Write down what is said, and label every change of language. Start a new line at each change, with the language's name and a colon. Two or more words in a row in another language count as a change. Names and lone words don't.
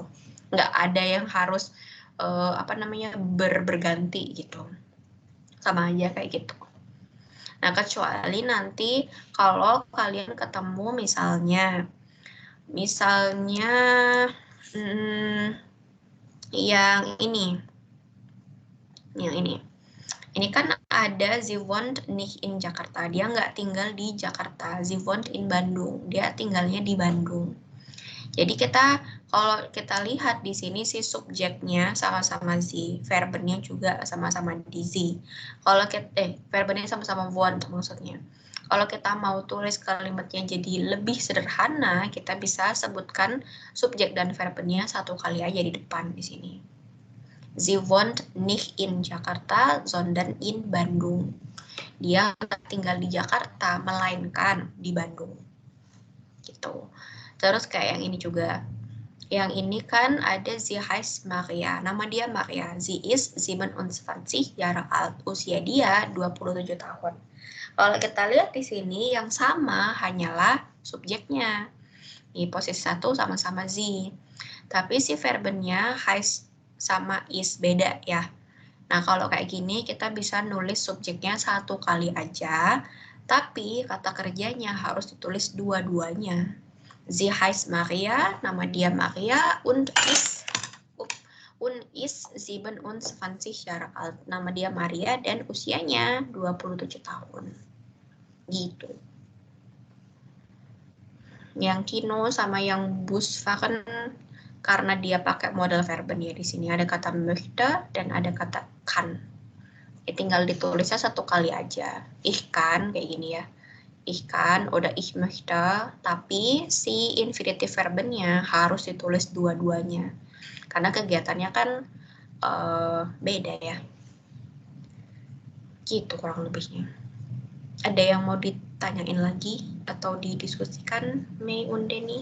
Indonesian: Nggak ada yang harus berganti gitu, sama aja kayak gitu. Nah kecuali nanti kalau kalian ketemu misalnya yang ini kan ada
German: sie wohnt nicht in Jakarta,
Indonesian: dia nggak tinggal di Jakarta,
German: sie wohnt in Bandung,
Indonesian: dia tinggalnya di Bandung. Jadi kalau kita lihat di sini si subjeknya sama-sama sie, verbennya juga sama-sama di sie. Kalau verbennya sama-sama wohnt maksudnya. Kalau kita mau tulis kalimatnya jadi lebih sederhana, kita bisa sebutkan subjek dan verbennya satu kali aja di depan di sini.
German: Sie wohnt nicht in Jakarta, sondern in Bandung.
Indonesian: Dia tinggal di Jakarta, melainkan di Bandung. Gitu. Terus kayak yang ini juga. Yang ini kan ada
German: sie heißt Maria.
Indonesian: Nama dia Maria.
German: Sie ist 27 Jahre alt.
Indonesian: Usia dia 27 tahun. Kalau kita lihat di sini yang sama hanyalah subjeknya. Di posisi 1 sama-sama sie. Tapi si verbennya heißt sama is beda ya. Nah kalau kayak gini kita bisa nulis subjeknya satu kali aja. Tapi kata kerjanya harus ditulis dua-duanya.
German: Sie heißt Maria,
Indonesian: nama dia Maria,
German: und ist 27 Jahre alt.
Indonesian: Nama dia Maria dan usianya 27 tahun. Gitu. Yang Kino sama yang Busfahren karena dia pakai
German: model verben
Indonesian: ya di sini ada kata möchte dan ada kata kann. Ya, tinggal ditulisnya satu kali aja.
German: Ich kann
Indonesian: kayak gini ya.
German: Ich kann oder ich möchte,
Indonesian: tapi si infinitive verbennya harus ditulis dua-duanya. Karena kegiatannya kan beda ya. Gitu kurang lebihnya. Ada yang mau ditanyain lagi atau didiskusikan, Mei und Denny?